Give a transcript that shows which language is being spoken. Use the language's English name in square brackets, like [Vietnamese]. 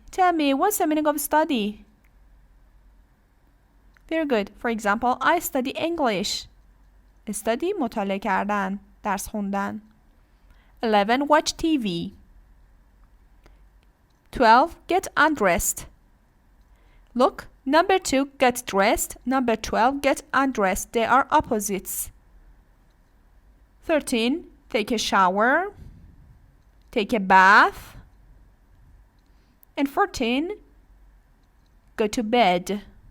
[English] Tell me, what's the meaning of study? Very good. For example, I study English. [Persian] Study مطالعه کردن. درس خوندن. 11, watch TV. [English] 12. Get undressed. Look, number 2, get dressed. Number 12, get undressed. They are opposites. 13. Take a shower. Take a bath. And 14. Go to bed.